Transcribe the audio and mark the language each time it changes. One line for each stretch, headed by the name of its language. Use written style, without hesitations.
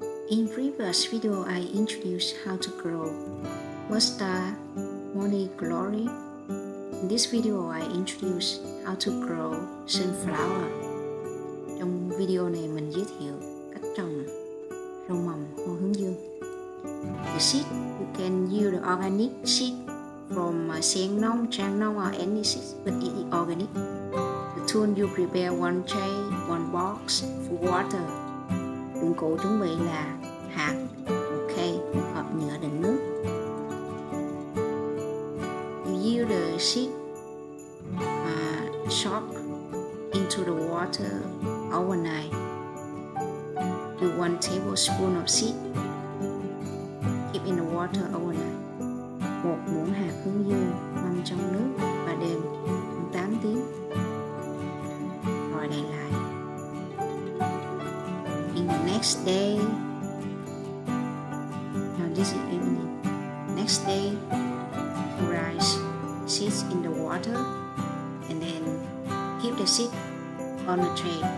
English: In previous video, I introduced how to grow mustard, morning glory. In this video, I introduce how to grow sunflower.
Vietnamese: Trong video này mình giới thiệu cách trồng rau mầm hoa hướng dương.
English: The seed, you can use the organic seed from Sen Nông, Trong, or any seed, but it is organic. The tool, you prepare one tray, one box for water.
Vietnamese: Dụng cụ chuẩn bị là hạt, một khay, một hộp nhựa đựng nước.
English: You use the seed soak into the water overnight. Do 1 tablespoon of seed. Keep in the water overnight.
Vietnamese: 1 muỗng hạt hướng dương ngâm trong nước và đêm 8 tiếng. Rồi đậy lại.
English: In the next day, now this is evening. Next day, you rise seeds in the water and then keep the seed on the tray.